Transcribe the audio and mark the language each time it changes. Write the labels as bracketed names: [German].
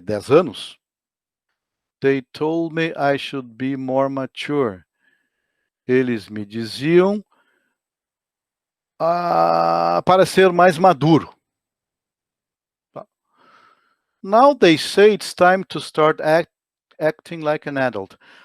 [Portuguese] 10 anos, [English] they told me I should be more mature. [Portuguese] Eles me diziam para ser mais maduro. [English] Now they say it's time to start acting like an adult.